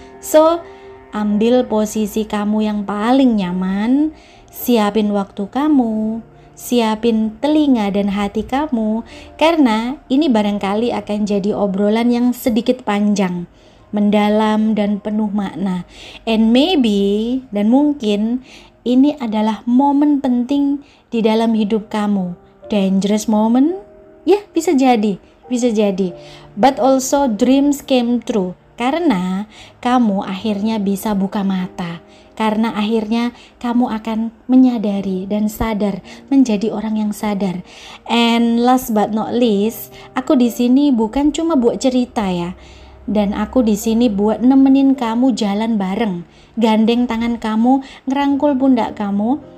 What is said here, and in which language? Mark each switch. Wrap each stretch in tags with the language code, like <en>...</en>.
<id>So, ambil posisi kamu yang paling nyaman, siapin waktu kamu, siapin telinga dan hati kamu, karena ini barangkali akan jadi obrolan yang sedikit panjang, mendalam dan penuh makna.</id> <en>And maybe,</en> <id>dan mungkin, ini adalah momen penting di dalam hidup kamu.</id> <en>Dangerous moment?</en> <id>Ya, bisa jadi.</id> <en>But also dreams came true.</en> <id>Karena kamu akhirnya bisa buka mata, karena akhirnya kamu akan menyadari dan sadar, menjadi orang yang sadar.</id> <en>And last but not least,</en> <id>aku di sini bukan cuma buat cerita ya, dan aku di sini buat nemenin kamu jalan bareng, gandeng tangan kamu, ngerangkul pundak kamu.</id>